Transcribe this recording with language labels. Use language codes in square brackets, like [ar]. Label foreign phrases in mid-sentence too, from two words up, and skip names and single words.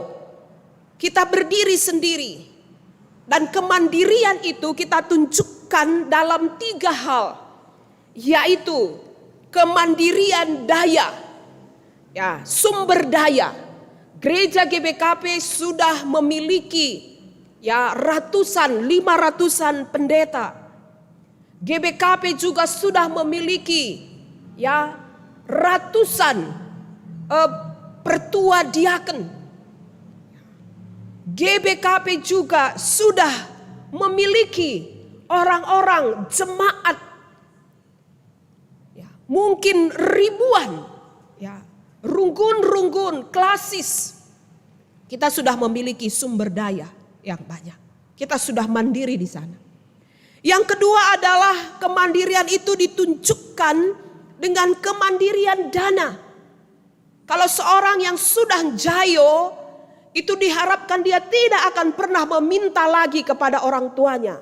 [id] Kita berdiri sendiri, dan kemandirian itu kita tunjukkan dalam 3 hal, yaitu kemandirian daya, ya, sumber daya. Gereja GBKP sudah memiliki, ya, 500-an pendeta. GBKP juga sudah memiliki, ya, ratusan pertua diaken. GBKP juga sudah memiliki orang-orang jemaat, ya, mungkin ribuan, ya, runggun-runggun klasis. Kita sudah memiliki sumber daya yang banyak. Kita sudah mandiri di sana. Yang kedua adalah kemandirian itu ditunjukkan dengan kemandirian dana. Kalau seorang yang sudah jayo, itu diharapkan dia tidak akan pernah meminta lagi kepada orang tuanya.